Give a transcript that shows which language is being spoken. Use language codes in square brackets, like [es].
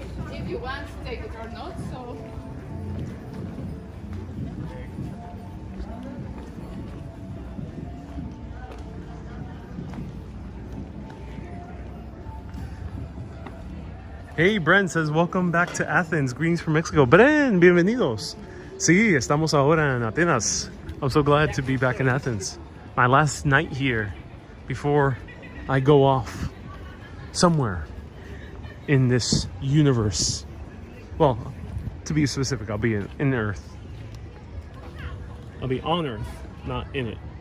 [en] If you want to take it or not, so. Hey, Brent says, welcome back to Athens. Greetings from Mexico. Brent, [es] bienvenidos. Sí, estamos ahora en Atenas. [en] I'm so glad to be back in Athens. My last night here before I go off somewhere in this universe. Well, to be specific, I'll be in Earth. I'll be on Earth, not in it.